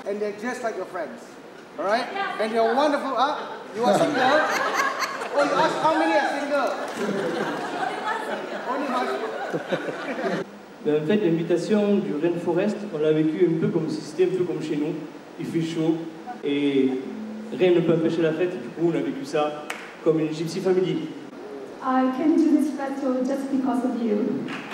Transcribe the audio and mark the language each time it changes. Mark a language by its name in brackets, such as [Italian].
[English] And they're just like your friends. All right? And you're wonderful. You are single? Oh, you ask how many are single? Only one. [French] En fait, l'invitation du Rainforest, on l'a vécu un peu comme si c'était un peu comme chez nous. Il fait chaud et rien ne peut empêcher la fête. Du coup, on a vécu ça comme une [English] gypsy family. I came to this festival just because of you.